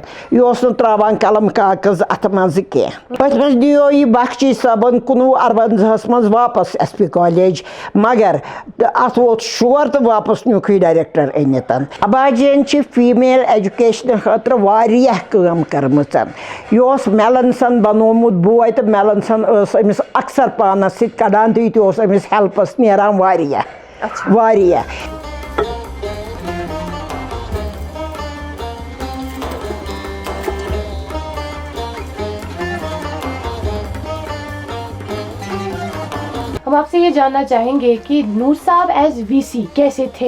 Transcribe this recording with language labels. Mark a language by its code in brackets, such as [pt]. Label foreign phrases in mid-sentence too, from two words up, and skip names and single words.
[ks] یہِ اوس نہٕ ترٛاوان قلم کاغذ اَتھٕ منٛزٕ کینٛہہ پٔتمِس نِیو یہِ بخشی صٲبن 1958 منٛز واپس ایس پی کالیج مگر اَتھ ووت شور تہٕ واپس نیوٗکھ یہِ ڈایریکٹر أنِتھ اباجِین چھِ فیٖمیل ایجوکیشنہٕ خٲطرٕ واریاہ کٲم کٔرمٕژ یہِ اوس میلنسن بنومُت بوے تہٕ میلنسن ٲس أمِس اکثر پانس سۭتۍ کڑان تہٕ یہِ تہِ اوس أمِس ہیلپس نیران واریاہ [ur] ہم آپ سے یہ جاننا چاہیں گے کہ نور صاحب [en] as VC [ur] کیسے تھے؟